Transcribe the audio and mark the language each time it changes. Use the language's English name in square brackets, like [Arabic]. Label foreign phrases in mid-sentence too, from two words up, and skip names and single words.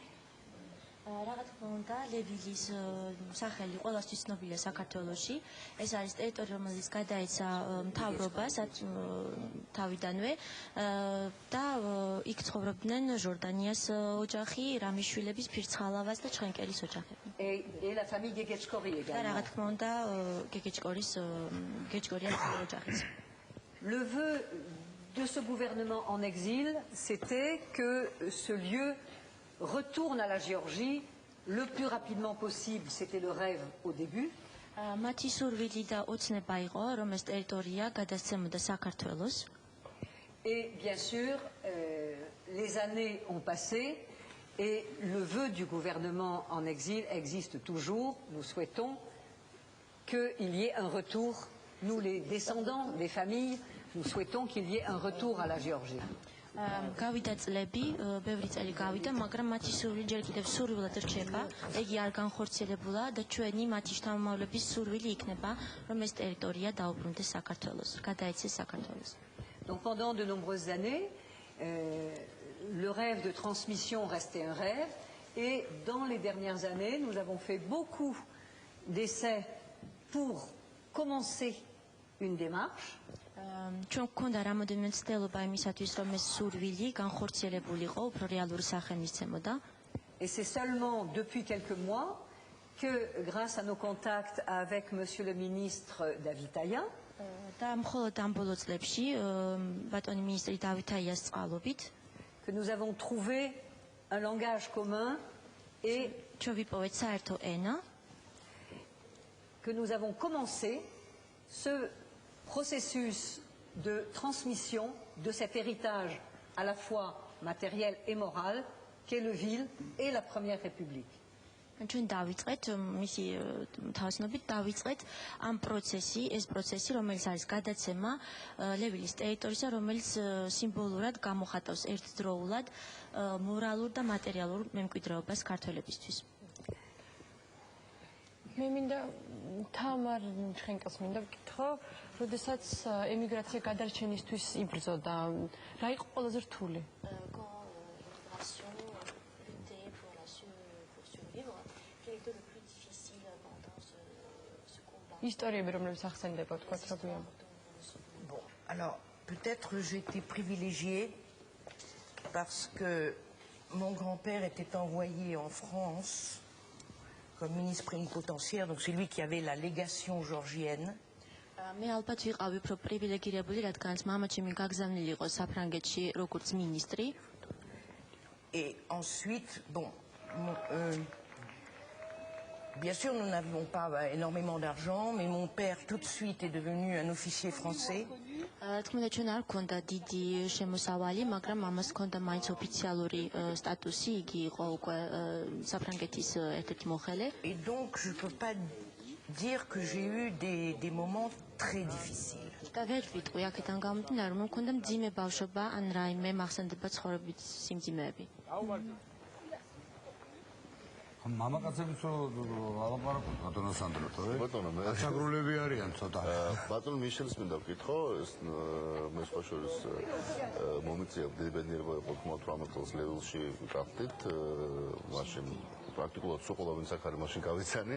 [Georgian] Რაღაც უნდა ლევილის სახელი ყველასთვის ცნობილია საქართველოში. ეს არის ტერიტორია, რომელიც გადაეცა მთავრობას თავიდანვე და იქ ცხოვრობდნენ ჟორდანიას ოჯახი, რამიშვილების, ფირცხალავას და ჩხენკელის ოჯახები. [French] Et la famille Gegechkori [Georgian] და [French] également. [Georgian] რაღაც უნდა გეჩკორიას ოჯახიც. [French] Le vœu de ce gouvernement en exil, c'était que ce lieu retourne à la Géorgie le plus rapidement possible. C'était le rêve au début. [Georgian] მათი სურვილი და ოცნება იყო, რომ ეს ტერიტორია გადასცემოდა საქართველოს. [French] Et bien sûr, les années ont passé et le vœu du gouvernement en exil existe toujours. Nous souhaitons qu'il y ait un retour. Nous, les descendants des familles, nous souhaitons qu'il y ait un retour à la Géorgie. [Georgian] გავიდა წლები, ბევრი წელი გავიდა, მაგრამ მათი სურვილი ჯერ კიდევ სურვილად რჩება, იგი არ განხორციელებულა და ჩვენი მათი შთამომავლების სურვილი იქნება, რომ ეს ტერიტორია დაუბრუნდეს საქართველოს, გადაეცეს საქართველოს. [French] Donc pendant de nombreuses années, le rêve de transmission restait un rêve et dans les dernières années, nous avons fait beaucoup d'essais pour commencer une démarche. [Georgian] ჩვენ გვქონდა რამოდენიმე ცდილობა იმისათვის, რომ ეს სურვილი განხორციელებულიყო, უფრო რეალური სახე მისცემოდა. [French] Et c'est seulement depuis quelques mois que, grâce à nos contacts avec Monsieur le ministre Davitaia, [Georgian] და მხოლოდ ამ ბოლო წლებში ბატონი მინისტრი დავითაიას წყალობით [French] que nous avons trouvé un langage commun et [Georgian] ჩვენ ვიპოვეთ საერთო ენა, [French] que nous avons commencé ce processus de transmission de cet héritage à la fois matériel et moral qu'est le Ville et la Première République. [Georgian] ჩვენ დავიწყეთ მისი თავისნობით დავიწყეთ ამ პროცესი, ეს პროცესი, რომელიც არის გადაცემა ლევილის ტერიტორიისა, რომელიც სიმბოლურად გამოხატავს ერთდროულად მორალურ და მატერიალურ მემკვიდრეობას ქართველებისთვის. მე მინდა თამარ ჩხენკელს მინდა ვკითხო, როდესაც ემიგრაცია გადარჩენისთვის იბრძოდა, რა იყო ყველაზე რთული? ისტორიები, რომლებიც ახსენდება, თქვათ, როგორია? [French] Bon, alors, peut-être j'ai été privilégiée parce que mon grand-père était envoyé en France comme ministre plénipotentiaire, donc c'est lui qui avait la légation georgienne. [Georgian] მე ალბათ ვიყავი უფრო პრივილეგირებული, რადგანაც მამაჩემი გაგზავნილი იყო საფრანგეთში როგორც მინისტრი. [French] Et ensuite, bon, bien sûr, nous n'avions pas énormément d'argent, mais mon père tout de suite est devenu un officier français. [Georgian] თქმა უნდა, ჩვენ არ გვქონდა დიდი შემოსავალი, მაგრამ მამას ჰქონდა მაინც ოფიციალური სტატუსი, იგი იყო უკვე საფრანგეთის ერთ-ერთი მოხელე. [French] Et donc, je ne peux pas dire que j'ai eu des moments très difficiles. [Georgian] და ვერ ვიტყვი აქედან გამომდინარე, რომ მქონდა მძიმე ბავშვობა, ან რაიმე მახსენდება ცხოვრებით სიმძიმეები. მამაკაცებიც ალაპარაკობთ ბატონო სანდროთო, ბატონო, მე გასაგრულები არიან ცოტა. ბატონ მიშელს მინდა ვკითხო, ეს მე სხვა შორის მომიწია ბედნიერება იყო 18 წელს ლევილში ვკრაფტით, მაშინ პრაქტიკულად სულ ყველა ვინც აქ არის მაშინ გავიცანი.